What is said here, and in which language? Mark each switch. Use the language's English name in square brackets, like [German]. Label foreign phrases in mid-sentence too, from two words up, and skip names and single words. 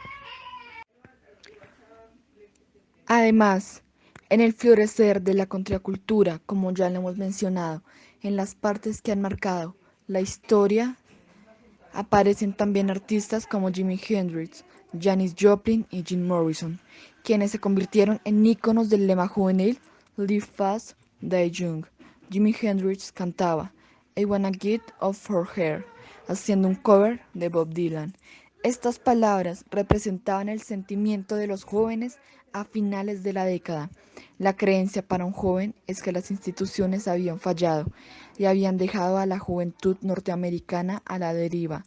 [Spanish] Además, en el florecer de la contracultura, como ya lo hemos mencionado, en las partes que han marcado la historia, aparecen también artistas como Jimi Hendrix, Janis Joplin y Jim Morrison, quienes se convirtieron en íconos del lema juvenil [English] Live Fast, Die Young. [Spanish] Jimi Hendrix cantaba [English] I Wanna Get Off Her Hair, [Spanish] haciendo un cover de Bob Dylan. Estas palabras representaban el sentimiento de los jóvenes a finales de la década. La creencia para un joven es que las instituciones habían fallado y habían dejado a la juventud norteamericana a la deriva.